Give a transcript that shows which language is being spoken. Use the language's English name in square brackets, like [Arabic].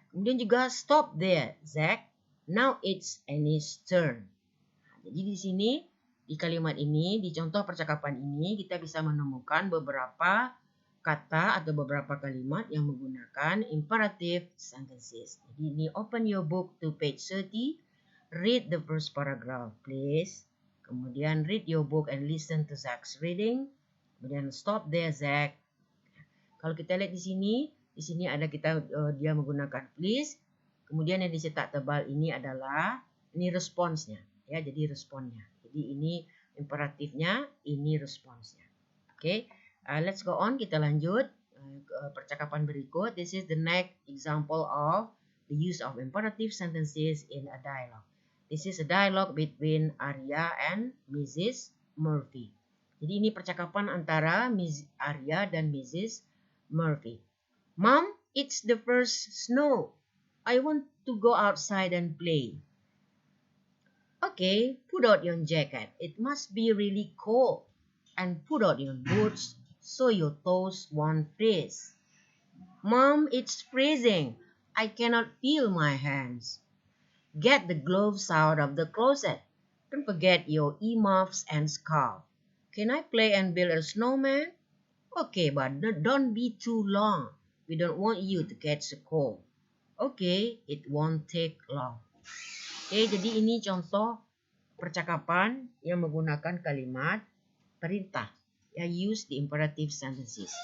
[Indonesian] Kemudian juga [English] stop there, Zach. Now it's Annie's turn. [Indonesian] Nah, jadi di sini di kalimat ini, di contoh percakapan ini kita bisa menemukan beberapa kata atau beberapa kalimat yang menggunakan imperative sentences. Jadi ini [English] open your book to page 30. Read the first paragraph, please. [Indonesian] Kemudian [English] read your book and listen to Zach's reading. [Indonesian] Kemudian [English] stop there, Zach. [Indonesian] Kalau kita lihat di sini ada dia menggunakan please. Kemudian yang dicetak tebal ini adalah responsnya, ya. Jadi responnya. Jadi ini imperatifnya, ini responsnya. [English] Oke, let's go on. [Indonesian] Kita lanjut ke percakapan berikut. [English] This is the next example of the use of imperative sentences in a dialogue. This is a dialogue between Arya and Mrs. [Indonesian] Murphy. Jadi ini percakapan antara Miss Arya dan Mrs. Murphy. [English] Mom, it's the first snow. I want to go outside and play. Okay, put out your jacket. It must be really cold. And put out your boots so your toes won't freeze. Mom, it's freezing. I cannot feel my hands. Get the gloves out of the closet. Don't forget your earmuffs and scarf. Can I play and build a snowman? Okay, but don't be too long. We don't want you to catch a cold. Okay, it won't take long. [Indonesian] Oke, jadi ini contoh percakapan yang menggunakan kalimat perintah. [English] Ya, use the imperative sentences.